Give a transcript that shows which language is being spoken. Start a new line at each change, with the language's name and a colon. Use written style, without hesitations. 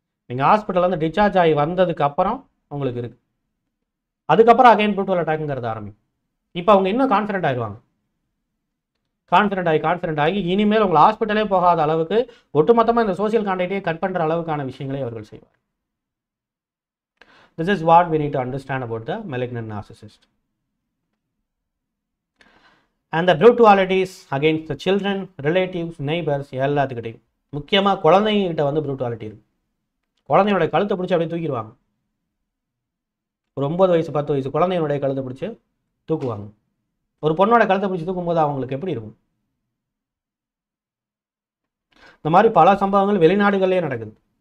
Tamil: நீங்கள் ஹாஸ்பிட்டலில் வந்து டிஸ்சார்ஜ் ஆகி வந்ததுக்கு அப்புறம் உங்களுக்கு இருக்குது, அதுக்கப்புறம் அகைன் ப்ரூட்டல் அட்டாக்குங்கிறது ஆரம்பிக்கும். இப்போ அவங்க இன்னும் கான்ஃபிடென்ட் ஆகிடுவாங்க. கான்ஃபிடென்ட் ஆகி இனிமேல் உங்களை ஹாஸ்பிட்டலே போகாத அளவுக்கு ஒட்டுமொத்தமாக இந்த சோசியல் கான்டாக்டையே கட் பண்ணுற அளவுக்கான விஷயங்களை அவர்கள் செய்வார்.
English: This is what we need to understand about the malignant narcissist. And the brutalities against the children, relatives, neighbors
Tamil: எல்லாத்துக்கிட்டையும், முக்கியமாக குழந்தைங்கிட்ட வந்து ப்ரூட்டாலிட்டி இருக்கும். குழந்தையோட கழுத்தை பிடிச்சி அப்படியே தூக்கிடுவாங்க. ஒரு 9 வயசு 10 வயசு குழந்தையோடைய கழுத்தை பிடிச்சி தூக்குவாங்க. ஒரு பொண்ணோட கழுத்தை பிடிச்சி தூக்கும்போது அவங்களுக்கு எப்படி இருக்கும்? இந்த மாதிரி பல சம்பவங்கள் வெளிநாடுகளே நடக்குது.